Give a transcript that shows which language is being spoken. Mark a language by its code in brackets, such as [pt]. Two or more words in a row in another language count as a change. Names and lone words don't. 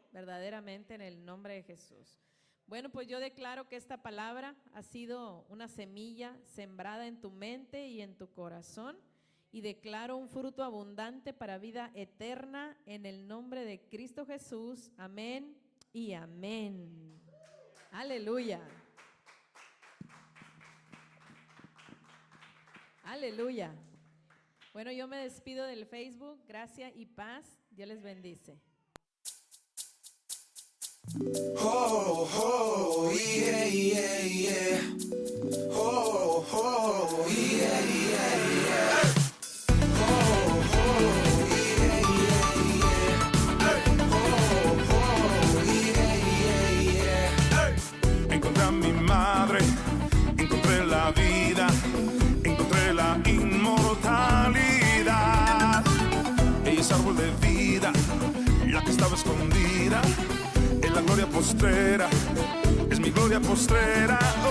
[es] Verdaderamente en el nombre de Jesús. Bueno, pues yo declaro que esta palabra ha sido una semilla sembrada en tu mente y en tu corazón, y declaro un fruto abundante para vida eterna en el nombre de Cristo Jesús. Amén y amén. Aleluya. Aleluya. Bueno, yo me despido del Facebook. Gracia y paz. Dios les bendice. Oh, oh, yeah, yeah, yeah. Oh, oh, yeah, yeah, yeah. Oh, oh, yeah, yeah, yeah. Oh, oh, yeah, yeah, yeah. Encontré a mi madre, encontré la vida, encontré la inmortalidad. Ella es árbol de vida, la que estaba escondida en la gloria postrera, es mi gloria postrera.